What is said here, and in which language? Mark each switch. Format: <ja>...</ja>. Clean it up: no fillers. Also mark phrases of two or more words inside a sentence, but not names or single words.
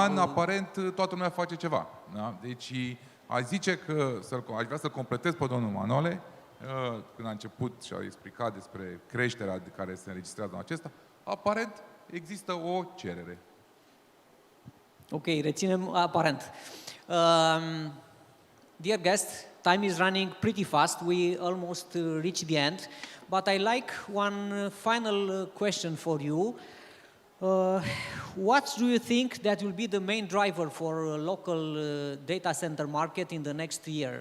<ro>an, aparent, toată lumea face ceva. Da? Deci, aș zice că aș vrea să completez pe domnul Manole, când a început și a explicat despre creșterea de care se înregistrează în acesta, aparent există o cerere. Ok, reținem aparent.</ro> <en>Dear guest, time is running pretty fast. We almost reach the end. But I like one final question for you. What do you think that will be the main driver for local data center market in the next year?</en>